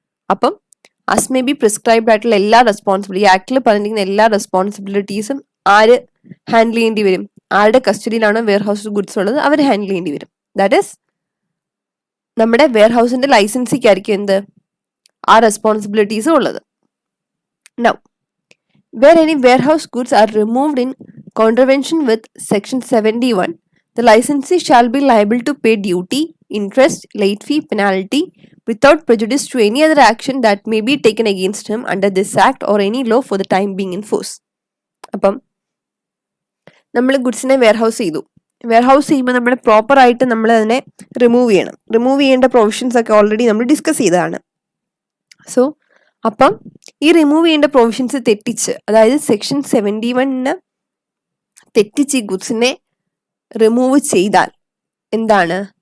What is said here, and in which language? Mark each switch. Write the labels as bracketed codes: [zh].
[ml] അപ്പം [en] as may be prescribed [ml] ആയിട്ടുള്ള എല്ലാ റെസ്പോൺസിബിലിറ്റി, ആക്ടിൽ പറഞ്ഞിരിക്കുന്ന എല്ലാ റെസ്പോൺസിബിലിറ്റീസും ആര് ഹാൻഡിൽ ചെയ്യേണ്ടി വരും? ആരുടെ കസ്റ്റഡിയിലാണോ വെയർഹൗസ് ഗുഡ്സ് ഉള്ളത് അവർ ഹാൻഡിൽ ചെയ്യേണ്ടി വരും. ദാറ്റ് ഈസ് നമ്മുടെ വെയർഹൗസിന്റെ ലൈസൻസിക്കായിരിക്കും എന്ത്? ആ റെസ്പോൺസിബിലിറ്റീസ് ഉള്ളത്. [en] Now, where any warehouse goods are removed in contravention with section 71, the licensee shall be liable to pay duty, interest, late fee, penalty without prejudice to any other action that may be taken against him under this act or any law for the time being in force. [ml] അപ്പം നമ്മൾ ഗുഡ്സിനെ warehouse ചെയ്തു. Warehouse ചെയ്യുമ്പോൾ നമ്മൾ പ്രോപ്പറായിട്ട് നമ്മൾ അതിനെ remove ചെയ്യണം. Remove ചെയ്യേണ്ട പ്രൊവിഷൻസ് ഒക്കെ ഓൾറെഡി നമ്മൾ ഡിസ്കസ് ചെയ്തതാണ്. സോ അപ്പം ഈ റിമൂവ് ചെയ്യേണ്ട പ്രൊവിഷൻസ് തെറ്റിച്ച്, അതായത് സെക്ഷൻ 71 തെറ്റിച്ച് ഈ ഗുഡ്സിനെ റിമൂവ് ചെയ്താൽ എന്താണ്?